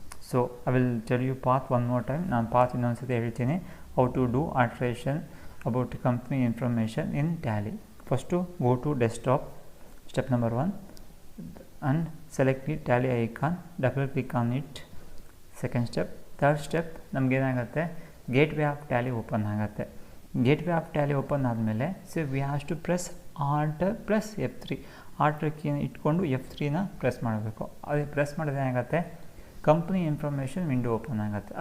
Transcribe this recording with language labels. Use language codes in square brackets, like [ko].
[en] So I will tell you ಪಾತ್ one more time. [kn] ನಾನು path ಇನ್ನೊಂದು ಸತಿ ಹೇಳ್ತೀನಿ. [en] How to do alteration about company information in Tally. First go to desktop, step number 1, and select the tally icon, double click on it. Second step. Third step [kn] ನಮಗೇನಾಗುತ್ತೆ, gateway of Tally open ಆಗುತ್ತೆ. [en] gateway of Tally [kn] open ಆದಮೇಲೆ [en] So we have to press alter plus F3. [kn] Alter ಕೀನ ಇಟ್ಕೊಂಡು F3ನ press ಮಾಡಬೇಕು. ಅದು press ಮಾಡಿದ್ರೆ ಏನಾಗುತ್ತೆ, company information window open ಆಗುತ್ತೆ.